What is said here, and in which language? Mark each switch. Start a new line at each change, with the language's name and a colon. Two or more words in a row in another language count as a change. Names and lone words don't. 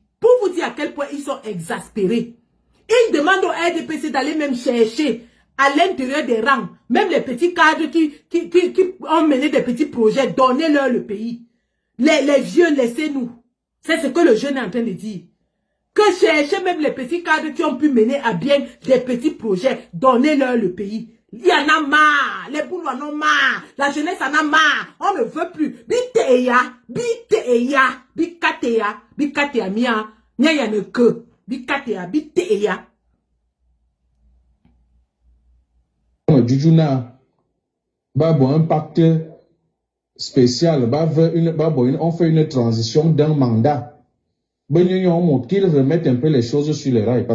French: Pour vous dire à quel point ils sont exaspérés. Ils demandent au RDPC d'aller même chercher à l'intérieur des rangs, même les petits cadres qui ont mené des petits projets, donnez-leur le pays. Les vieux, laissez-nous. C'est ce que le jeune est en train de dire. Que chercher même les petits cadres qui ont pu mener à bien des petits projets, donnez-leur le pays. Il y en a marre, les boules en ont marre, la jeunesse en a marre, on ne veut plus. Biteya, bikatea mia, nya ne que, biteya. Jujuna, un pacte spécial, on fait une transition d'un mandat. Qu'ils remettent un peu les choses sur les rails.